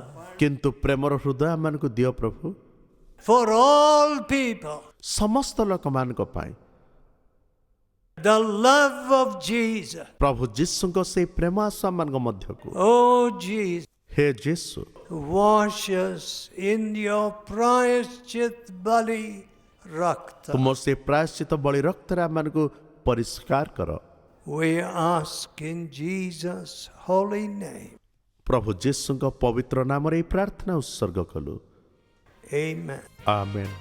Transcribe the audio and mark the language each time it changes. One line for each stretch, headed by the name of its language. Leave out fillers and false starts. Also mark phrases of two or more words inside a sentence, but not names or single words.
Odia: କିନ୍ତୁ ପ୍ରେମର ହୃଦୟ ଆମମାନଙ୍କୁ ଦିଅ ପ୍ରଭୁ,
English: for all people.
Odia: ସମସ୍ତ ଲୋକମାନଙ୍କ ପାଇଁ।
English: The love of Jesus.
Odia: ପ୍ରଭୁ ଯୀଶୁଙ୍କ ସେଇ ପ୍ରେମ ଆସୁ ଆମମାନଙ୍କ ମଧ୍ୟକୁ।
English: Oh, Jesus.
Odia: ହେ ଯୀଶୁ,
English: Wash us in your
Odia: ପ୍ରାୟଶ୍ଚିତ ବଳି ରକ୍ତ. ତୁମ ସେ ପ୍ରାୟଶ୍ଚିତ ବଳି ରକ୍ତରେ ଆମମାନଙ୍କୁ ପରିଷ୍କାର କର।
English: We ask in Jesus' holy name.
Odia: ପ୍ରଭୁ ଯୀଶୁଙ୍କ ପବିତ୍ର ନାମରେ ଏହି ପ୍ରାର୍ଥନା ଉତ୍ସର୍ଗ କଲୁ।
English: Amen.
Odia: ଆମେନ୍।